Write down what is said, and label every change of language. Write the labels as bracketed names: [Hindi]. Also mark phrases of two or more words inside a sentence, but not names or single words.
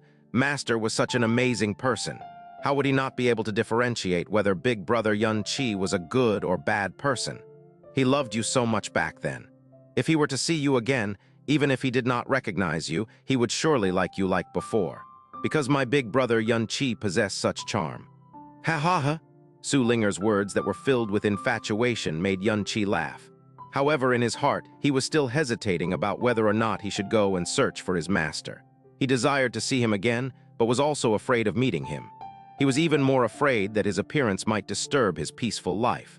[English] Master was such an amazing person. How would he not be able to differentiate whether Big Brother Xianxia was a good or bad person? He loved you so much back then. If he were to see you again, even if he did not recognize you, he would surely like you like before. Because my big brother Xianxia possessed such charm. Ha ha ha! Su Linger's words that were filled with infatuation made Xianxia laugh. However, in his heart, he was still hesitating about whether or not he should go and search for his master. He desired to see him again, but was also afraid of meeting him. He was even more afraid that his appearance might disturb his peaceful life.